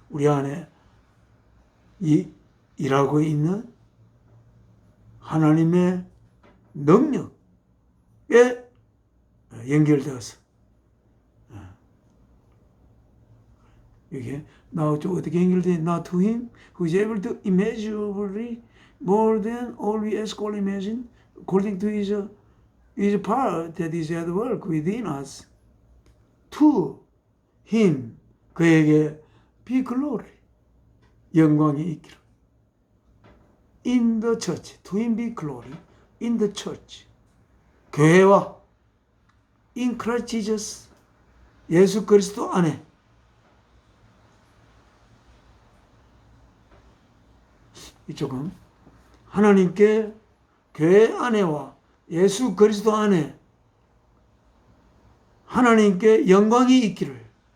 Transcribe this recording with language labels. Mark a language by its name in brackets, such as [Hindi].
[Korean] 우리 안에 일하고 있는 하나님의 능력에 연결되어서 이게 now 또 어떻게 연결돼? [English] Now to him who is able to immeasurably more than all we ask or imagine according to his power that is at work within us. To him, [Korean] 그에게 [English] be glory, [Korean] 영광이 있기를. [English] In the church, to him be glory in the church. [Korean] 교회와 [English] in Christ Jesus, [Korean] 예수 그리스도 안에 이쪽은 하나님께 교회 안에와 예수 그리스도 안에 하나님께 영광이 있기를